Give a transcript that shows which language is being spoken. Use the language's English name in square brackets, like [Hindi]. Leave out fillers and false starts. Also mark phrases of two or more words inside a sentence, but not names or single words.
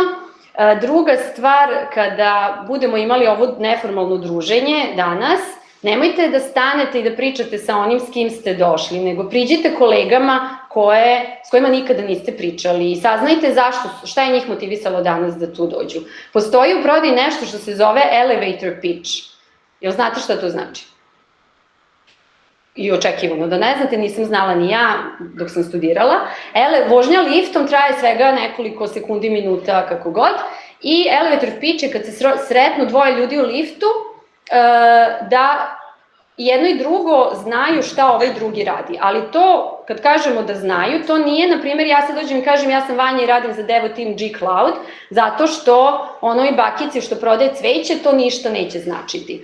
[Serbian] Druga stvar, kada budemo imali ovo neformalno druženje danas, nemojte da stanete i da pričate sa onim s kim ste došli, nego priđite kolegama s kojima nikada niste pričali i saznajte šta je njih motivisalo danas da tu dođu. Postoji u prodaji nešto što se zove [English] elevator pitch. [Serbian] Jel znate šta to znači? I očekivano da ne znate, nisam znala ni ja dok sam studirala. Vožnja liftom traje svega nekoliko sekundi, minuta, kako god. I [English] elevator pitch [Serbian] je kad se sretnu dvoje ljudi u liftu, da jedno i drugo znaju šta ovaj drugi radi, ali to, kad kažemo da znaju, to nije, na primjer, ja sad dođem i kažem ja sam Vanja i radim za Devoteam G Cloud, zato što onoj bakici što prodaje cveće, to ništa neće značiti.